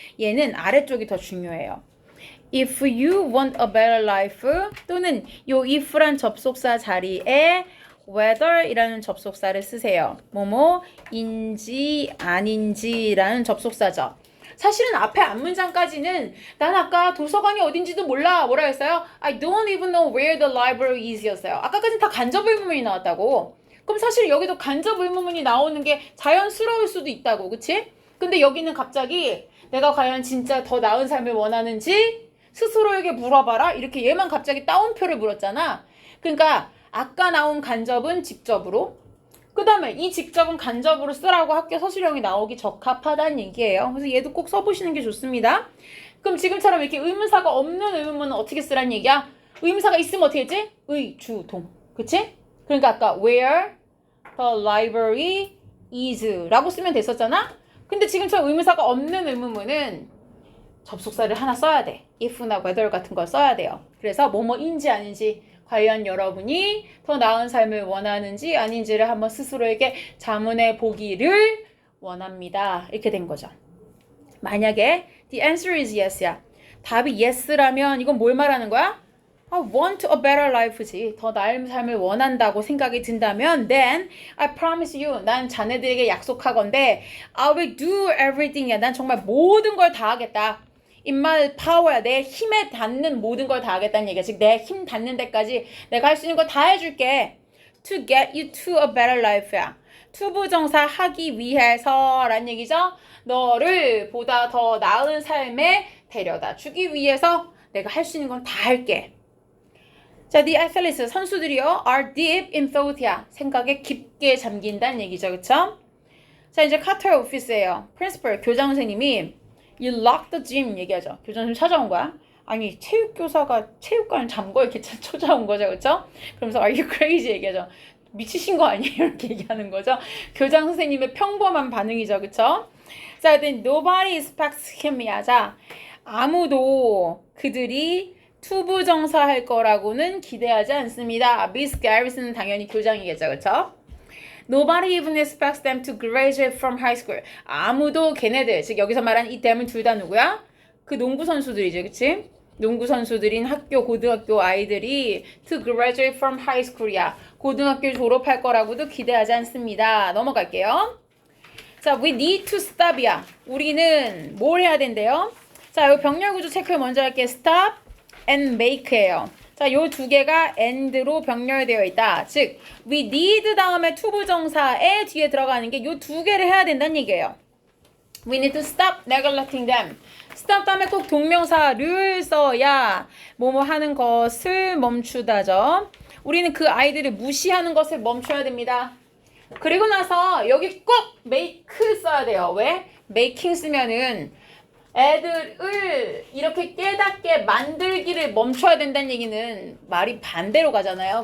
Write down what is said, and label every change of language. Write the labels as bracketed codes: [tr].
[ko] 얘는 아래쪽이 더 중요해요. [en] If you want a better life [ko] 또는 요 if란 접속사 자리에 whether 이라는 접속사를 쓰세요. 뭐뭐인지 아닌지라는 접속사죠. 사실은 앞에 앞문장까지는 난 아까 도서관이 어딘지도 몰라 뭐라 했어요? [en] I don't even know where the library is 였어요. [ko] 아까까지는 다 간접 의문문이 나왔다고. 그럼 사실 여기도 간접 의문문이 나오는 게 자연스러울 수도 있다고. 그치? 근데 여기는 갑자기 내가 과연 진짜 더 나은 삶을 원하는지 스스로에게 물어봐라 이렇게 얘만 갑자기 따옴표를 물었잖아. 그러니까 아까 나온 간접은 직접으로 그 다음에 이 직접은 간접으로 쓰라고 학교 서술형이 나오기 적합하다는 얘기예요. 그래서 얘도 꼭 써보시는 게 좋습니다. 그럼 지금처럼 이렇게 의문사가 없는 의문문은 어떻게 쓰라는 얘기야? 의문사가 있으면 어떻게 했지? 의, 주, 동. 그치? 그러니까 아까 [en] where the library is [ko] 라고 쓰면 됐었잖아? 근데 지금처럼 의문사가 없는 의문문은 접속사를 하나 써야 돼. if나 whether 같은 걸 써야 돼요. 그래서 뭐뭐인지 아닌지 과연 여러분이 더 나은 삶을 원하는지 아닌지를 한번 스스로에게 자문해 보기를 원합니다. 이렇게 된 거죠. 만약에 [en] the answer is yes야. [ko] 답이 yes라면 이건 뭘 말하는 거야? [en] I want a better life [ko] 지. 더 나은 삶을 원한다고 생각이 든다면 [en] then I promise you. [ko] 난 자네들에게 약속하건대 [en] I will do everything이야. [ko] 난 정말 모든 걸 다 하겠다. [en] In my power야. [ko] 내 힘에 닿는 모든 걸 다 하겠다는 얘기야. 즉 내 힘 닿는 데까지 내가 할 수 있는 거 다 해줄게. [en] To get you to a better life야. [ko] 투부정사 하기 위해서 라는 얘기죠. 너를 보다 더 나은 삶에 데려다 주기 위해서 내가 할 수 있는 건 다 할게. 자, the athletes 선수들이요 [en] are deep in thought [ko] 야 생각에 깊게 잠긴다는 얘기죠, 그쵸? 자, 이제 카터의 오피스예요. 프린시플 교장 선생님이 [en] you lock the gym [ko] 얘기하죠. 교장 선생님 찾아온 거야. 아니 체육교사가 체육관 잠궈 이렇게 찾아온 거죠, 그쵸? 그러면서 [en] are you crazy [ko] 얘기하죠. 미치신 거 아니에요? 이렇게 얘기하는 거죠. 교장 선생님의 평범한 반응이죠, 그쵸? [en] 자, then nobody expects him이야. [ko] 자, 아무도 그들이 투부정사할 거라고는 기대하지 않습니다. Miss Garrison은 당연히 교장이겠죠, 그쵸? [en] Nobody even expects them to graduate from high school. [ko] 아무도 걔네들, 즉 여기서 말하는 이 댐은 둘 다 누구야? 그 농구 선수들이지, 그치? 농구 선수들인 학교, 고등학교 아이들이 [en] to graduate from high school [ko] 이야. 고등학교 졸업할 거라고도 기대하지 않습니다. 넘어갈게요. [en] 자, we need to stop이야. [ko] 우리는 뭘 해야 된대요? 자, 요 병렬 구조 체크 먼저 할게요. [en] stop and make예요. [ko] 자, 요 두 개가 and로 병렬되어 있다. 즉, we need 다음에 투부정사에 뒤에 들어가는 게 요 두 개를 해야 된다는 얘기예요. [en] We need to stop neglecting them. [ko] stop 다음에 꼭 동명사를 써야 뭐뭐 하는 것을 멈추다죠. 우리는 그 아이들을 무시하는 것을 멈춰야 됩니다. 그리고 나서 여기 꼭 make 써야 돼요. 왜? making 쓰면은 애들을 이렇게 깨닫게 만들기를 멈춰야 된다는 얘기는 말이 반대로 가잖아요.